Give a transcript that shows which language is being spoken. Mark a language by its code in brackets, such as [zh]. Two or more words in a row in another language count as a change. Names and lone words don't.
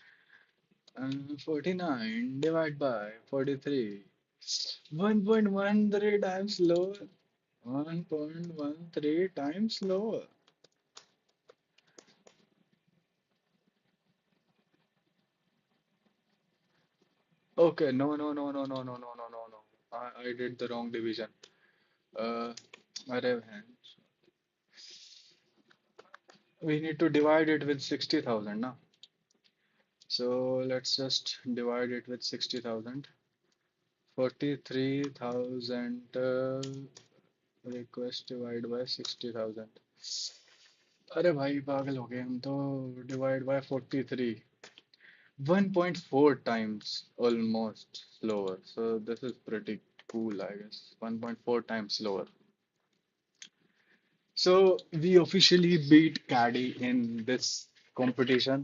[en] 49 divided by 43 1.13 times slower 1.13 times slower okay no I did the wrong division [hi] अरे बहन [en] we need to divide it with 60,000 now so let's just divide it with 60,000 43,000 request divided by 60,000 [hi] अरे भाई पागल हो गए हम तो [en] divide by 43 1.4 times almost slower so this is pretty cool I guess 1.4 times slower so we officially beat caddy in this competition.